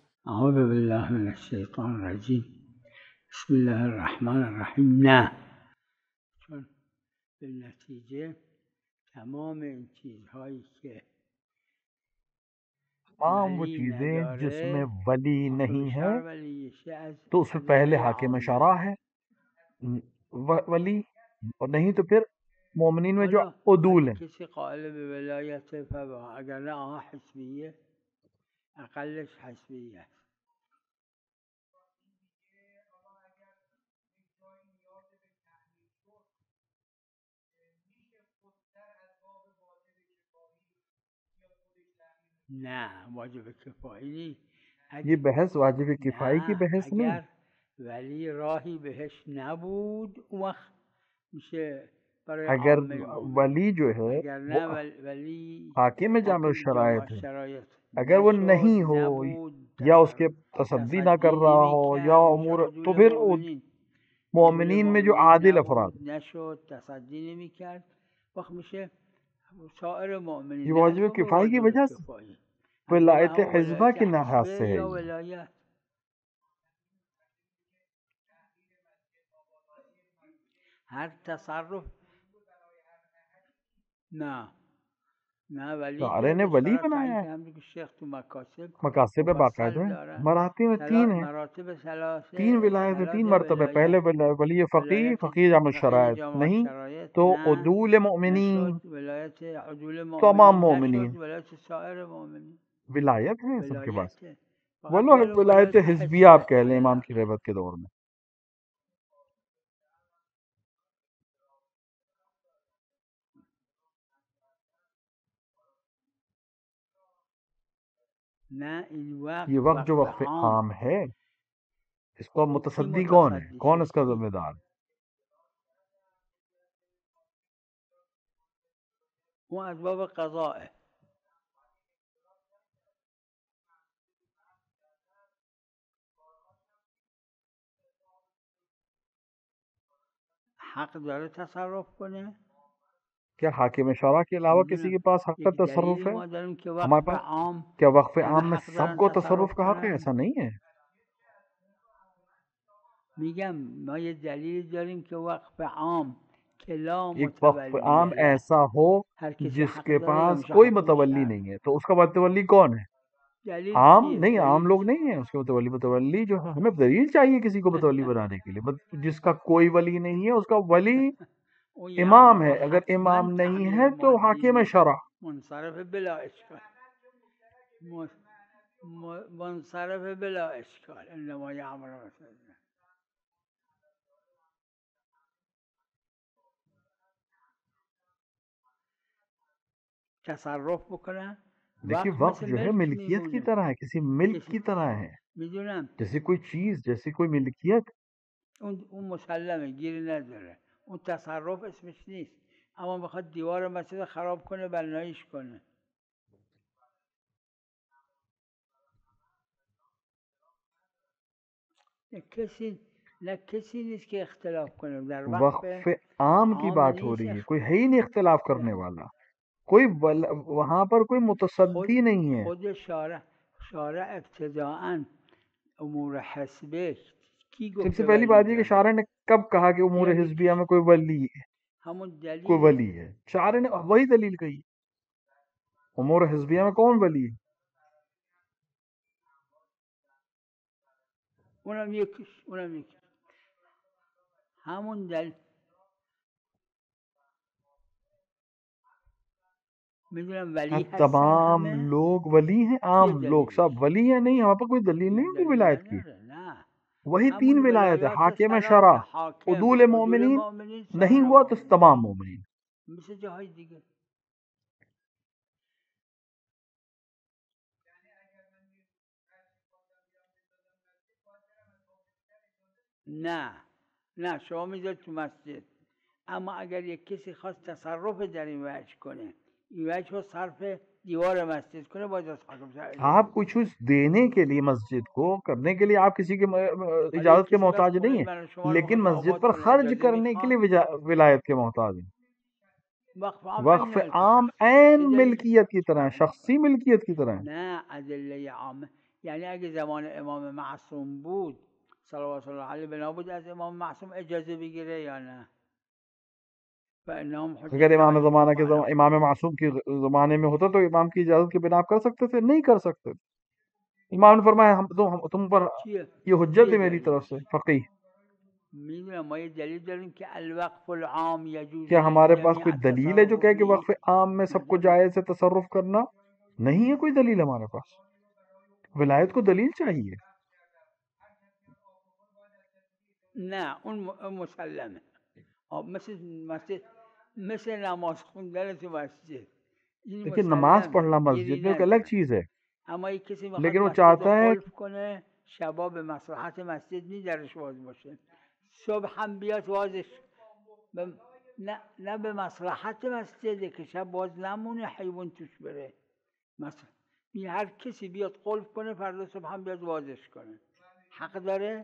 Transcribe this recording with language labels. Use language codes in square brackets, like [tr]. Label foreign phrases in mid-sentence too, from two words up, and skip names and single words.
[ar] اعوذ باللہ من الشیطان الرجیم بسم اللہ الرحمن الرحیم. [fa] نه، چون به نتیجه تمام این چیزهایی که [ur] تمام وہ [fa] ولی [ur] چیزیں جس میں [fa] نداره [ur] ولی نہیں ہے [fa] بیشتر ولیشه از [ur] تو اس میں پہلے [fa] ولای حاکم عامه. [ur] شرع ہے ولی، اور نہیں تو پھر مومنین میں جو [fa] حالا عدول اگه [ur] ہیں. [fa] کسی قائل به ولایت فبا، اگر نه آنها حسبیه، اقلش حسبیه است. نه واجب کفایی نیست. [ur] یہ بحث واجب کفائی کی [fa] نه [ur] بحث نہیں. [fa] اگر ولی راهی بهش نبود اون وقت میشه برای اگر عامه مؤمن. [ur] ولی جو ہے اگر وہ [fa] نه ولی حاکم جامع حاکم الشرائط جامع [ur] ہے، [fa] شرایط [ur] اگر وہ [fa] نشد، [ur] نہیں ہو [fa] نبود، [ur] یا اس کے تصدی نہ کر رہا ہو یا [fa] نمیکرد، میشه [ur] امور، تو [fa] عدول [ur] پھر [fa] مؤمنین. عدول [ur] مومنین میں جو [fa] مؤمنین عادل افراد، نبود، نشد، تصدی نمیکرد، وقت میشه سایر مؤمنین. [ur] یہ [fa] نه [ur] واجب [fa] از باب [ur] کفائی کی [fa] واجب [ur] وجہ سے، [fa] کفایی، از باب [ur] ولایت [fa] همون [ur] حزبہ [fa] ولایت [ur] کی لحاظ [fa] حسبه [ur] سے ہے یا یہ. [fa] ولایت. هر تصرف نه نه ولی [ur] شاعرے [fa] که [ur] نے [fa] به ولی [ur] اشارت بنایا [fa] این [ur] ہے. [fa] که همونطور که شیخ تو مکاسب [ur] مقاصد باقاعدہ [fa] مفصل [ur] ہیں، [fa] دارن. [ur] مراحل میں تین ہیں، [fa] مراتب ثلاثه، [ur] تین ولایت ہیں، تین [fa] ولایت [ur] مرتبہ. پہلے ولی فقی، ولایت فقی جامع [fa] فقیه الشرائط جامع [ur] نہیں [fa] شرایط [ur] تو [fa] نه، [ur] عدول مومنین، [fa] نشد ولایت عدول [ur] تمام [fa] مؤمنین، [ur] مومنین [fa] نشد ولایت سایر مؤمنین. [ur] ولایت ہے سب کے پاس. [fa] ولایت فقط ولو غیر [ur] ولایت [fa] ولایت [ur] حزبیہ [fa] حزبیه [ur] آپ کہہ لیں امام [fa] نداره. [ur] کی غیبت کے دور میں. [fa] نه این [ur] یہ [fa] وقت [ur] وقت جو [fa] وقف [ur] وقف [fa] عام. [ur] عام ہے، اس کو کی متصدی کون ہے؟ [fa] متصدی [ur] کون [fa] شه؟ [ur] اس کا ذمہ دار؟ [fa] اون از باب قضائه. حق داره تصرف کنه. [ur] کیا حاکم شورا کے علاوہ کسی [fa] میدونم [ur] کے پاس حق کا [fa] یک [ur] تصرف [fa] دلیلی [ur] ہے؟ [fa] ما داریم که [ur] ہمارے [fa] وقف [ur] پاس [fa] عام [ur] کیا وقف [fa] همه [ur] عام میں [fa] حق [ur] سب [fa] دارن [ur] کو تصرف کا حق ہے؟ [fa] کنن. [ur] ایسا نہیں ہے. [fa] میگم ما یه دلیل داریم که وقف عام که لا [ur] ایک وقف [fa] متولی [ur] عام [fa] له، [ur] ایسا ہو [fa] هر کسی [ur] جس [fa] حق [ur] کے [fa] داره یا [ur] پاس [fa] میشه [ur] کوئی [fa] حاکم [ur] متولی [fa] شهر. [ur] نہیں ہے، تو اس کا متولی کون ہے؟ [fa] دلیل [ur] عام [fa] چیه؟ [ur] نہیں، عام [fa] دلیل [ur] لوگ [fa] چیه؟ [ur] نہیں ہیں اس کے متولی. متولی جو ہے، ہمیں دلیل چاہیے کسی کو متولی بنانے کے لیے. جس کا کوئی ولی نہیں ہے اس کا ولی [fa] اون یه [ur] امام ہے. [fa] اون اگر حتما [ur] امام نہیں [fa] تأمین [ur] ہے تو [fa] مادی [ur] حاکم [fa] نیست، [ur] شرع. [fa] منصرف بلا اشکال، منصرف بلا اشکال. [ar] انما یعمر [fa] مثلا تصرف بکنن. [ur] دیکھیے وقت [fa] وقف مثل [ur] جو ہے [fa] ملک [ur] ملکیت کی [fa] میمونه. [ur] طرح ہے، کسی ملک [fa] کسی [ur] کی طرح ہے، [fa] میدونم [ur] جیسے کوئی چیز، جیسے کوئی ملکیت. [fa] اون مسلمه، گیری نداره. اون تصرف اسمش نیست، اما میخواد دیوار مسجد خراب کنه، بناییش کنه. نه کسی نیست که اختلاف کنه در وقف [ur] وقف عام کی [fa] عام [ur] بات ہو [fa] نیست. [ur] رہی ہے، کوئی ہے ہی نہیں اختلاف کرنے والا، کوئی وہاں پر کوئی متصدی نہیں ہے. خود شارع ابتداءً امور حسبه کی سب [fa] گفته [ur] سے پہلی [fa] ولی [ur] بات یہ کہ [fa] داره؟ [ur] شارع نے کب کہا کہ امور [fa] اینم [ur] حزبیہ [fa] یکیش [ur] میں کوئی ولی ہے، [fa] همون [ur] کوئی [fa] دلیل. [ur] ولی ہے؟ شارع نے وہی دلیل کہی. امور حزبیہ میں کون ولی ہے؟ [fa] اونم یکیش همون دلیل. میدونم ولی هستن [ur] تمام [fa] همه. [ur] لوگ ولی ہیں، [fa] چیه [ur] عام لوگ [fa] دلیلش؟ [ur] سب ولی ہیں؟ نہیں، وہاں پر کوئی دلیل نہیں ہوگی [fa] دلیل [ur] ولایت کی. [fa] نداره. نه [ur] وہی تین [fa] همون [ur] ولایت ہے، [fa] ولایات [ur] حاکم [fa] ثلاثه، [ur] شرع، [fa] حاکم، [ur] عدول [fa] عدول [ur] مومنین، [fa] مؤمنین، [ur] نہیں [fa] سایر [ur] ہوا تو [fa] مؤمنین، [ur] تمام مومنین. [fa] مثل جاهای دیگه. نه شما میذارید تو مسجد، اما اگر یک کسی خواست تصرف در این وجه کنه، این وجه رو صرف دیوار مسجد کنه، باید از حاکم شرعی [ur] آپ [fa] بپرسه. [ur] کچھ دینے کے لیے مسجد کو کرنے کے لیے آپ کسی کے [fa] حالا یک [ur] اجازت کے [fa] کسی بس [ur] محتاج نہیں [fa] خونه [ur] ہیں، [fa] من و شما رو [ur] لیکن [fa] میخواد [ur] مسجد [fa] آباد [ur] پر [fa] کنه، [ur] خرچ [fa] اجازه [ur] کرنے کے [fa] میخواد. [ur] لیے ولایت کے محتاج ہیں. [fa] وقف عام [ur] وقف [fa] عین ملک [ur] عام [fa] شخصی. [ur] عین [fa] چه دلیل؟ [ur] ملکیت کی طرح ہے، شخصی ملکیت کی طرح ہے. [fa] نه ادله عامه یعنی اگه زمان امام معصوم بود [ar] صلوات الله علیه [fa] بنا بود از امام معصوم اجازه بگیره یا نه؟ [ar] فإنهم [ur] اگر [ar] حجة [ur] امام [ar] علیکم [ur] زمانہ کے [ar] وعلى [ur] امام معصوم کے زمانے میں ہوتا تو امام کی اجازت کے بنا آپ کر سکتے تھے؟ نہیں کر سکتے. امام نے فرمایا تم پر [fa] چیه؟ [ur] یہ حجت [fa] چیه [ur] ہے میری طرف [fa] دلیلش؟ [ur] سے فقیہ. [fa] میدونم ما یه دلیل داریم که [ar] الوقف العام یجوز [ur] کیا ہمارے پاس [ar] للجمیع [ur] کوئی دلیل ہے جو [ar] التصرف [ur] کہے کہ [ar] فيه؟ [ur] وقف عام میں سب کو [fa] مثلا [ur] جائز ہے تصرف کرنا؟ نہیں ہے کوئی دلیل ہمارے پاس. ولایت کو دلیل چاہیے. [fa] نه اون مسلمه. مثل نماز خوندن تو مسجد این [ur] دیکھیے نماز [fa] مسلمه، [ur] پڑھنا [fa] گیری [ur] مسجد میں ایک الگ [fa] نداره. [ur] چیز ہے، [fa] اما یک کسی میخواد [ur] لیکن وہ [fa] مسجد [ur] چاہتا [fa] رو [ur] ہے [fa] قلف کنه شبا به مصلحت مسجد نی درش باز باشه، صبح هم بیاد بازش نه به مصلحت مسجده که شب باز نمونه حیوان توش بره. مثلا هر کسی بیاد قلف کنه فردا صبح هم بیاد بازش کنه حق داره؟